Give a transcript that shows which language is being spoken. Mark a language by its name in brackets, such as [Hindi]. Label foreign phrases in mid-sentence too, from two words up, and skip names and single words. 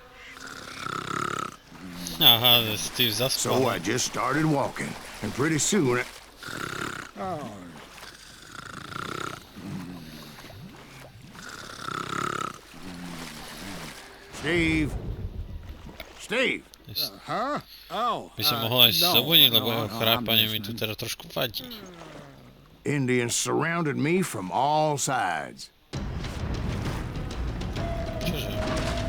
[Slovak] Aha, Steve zaspal. [English] So I just started walking, and pretty soon Oh, Steve? Steve? huh? Oh, [Slovak] By som mohol aj no, zabudiť, lebo no, jeho no, chrápanie [English] I'm [Slovak] mi tu [English] listening. [Slovak] teda trošku vadí. [English] Indians surrounded me from all sides. [Slovak] Čože?